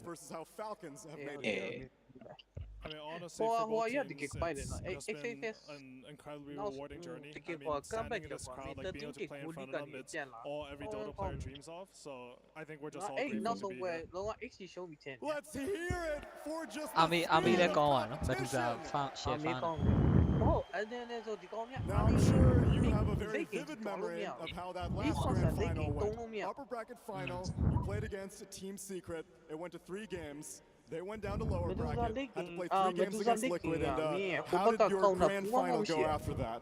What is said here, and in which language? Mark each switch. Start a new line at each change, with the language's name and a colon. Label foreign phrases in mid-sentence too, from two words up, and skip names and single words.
English: Finals versus how Falcons have made it. I mean, honestly, for both teams, it's been an incredibly rewarding journey. I mean, standing in this crowd, like being able to play in front of them, it's all every Dota player dreams of. So I think we're just all grateful to be here. Let's hear it for just
Burmese: အာမီလည်းကောင်းပါနော်မတူတာ
English: share fan Now I'm sure you have a very vivid memory of how that last grand final went. Upper bracket final, you played against Team Secret. It went to 3 games. They went down to lower bracket, had to play 3 games against Liquid, and how did your grand final go after that?